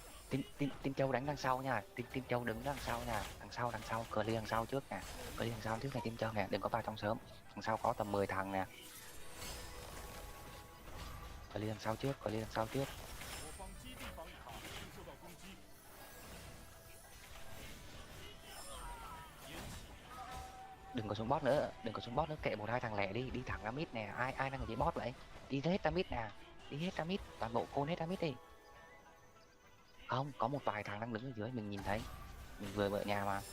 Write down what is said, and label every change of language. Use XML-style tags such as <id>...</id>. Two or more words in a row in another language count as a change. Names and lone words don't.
<vi>Tin Châu đánh đằng sau nha, Tin Châu đứng đằng sau nha, đằng sau cờ ly đằng sau trước nè, cờ ly đằng sau trước này Tin Châu nè, đừng có vào trong sớm. Đằng sau có tầm 10 thằng nè, cờ ly đằng sau trước, cờ ly đằng sau trước.</vi> <zh>我方基地防御塔正受到攻击，</zh> <vi>Đừng có xuống bot nữa, đừng có xuống bot nữa, kệ một hai thằng lẻ đi, đi thẳng ra mid nè, ai đang ở dưới bot vậy? Đi hết ra mid nè, đi hết ra mid, toàn bộ côn hết ra mid đi. Không, có một vài thằng đang đứng ở dưới mình nhìn thấy, mình vừa ở nhà mà.</vi>